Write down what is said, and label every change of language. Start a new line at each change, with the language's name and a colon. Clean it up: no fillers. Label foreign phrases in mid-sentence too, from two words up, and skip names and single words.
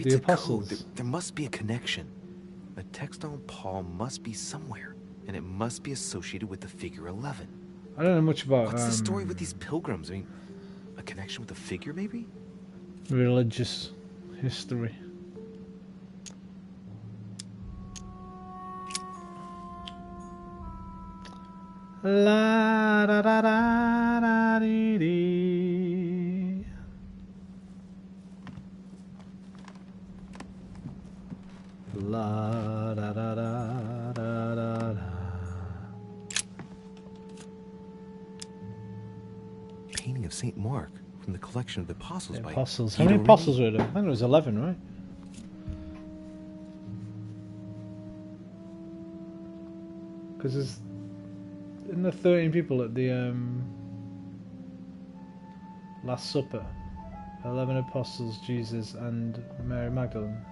English: the it's apostles. A code. There must be a connection. A text on Paul must be somewhere, and it must be associated with the figure 11. I don't know much about... what's the story with these pilgrims? I mean, a connection with the figure, maybe? religious history. La da da da da dee dee. La da da da da da da. Painting of Saint Mark from the collection of the Apostles by Apostles. How many apostles were there? I think it was 11, right? Because there's in the 13 people at the Last Supper, 11 apostles, Jesus and Mary Magdalene.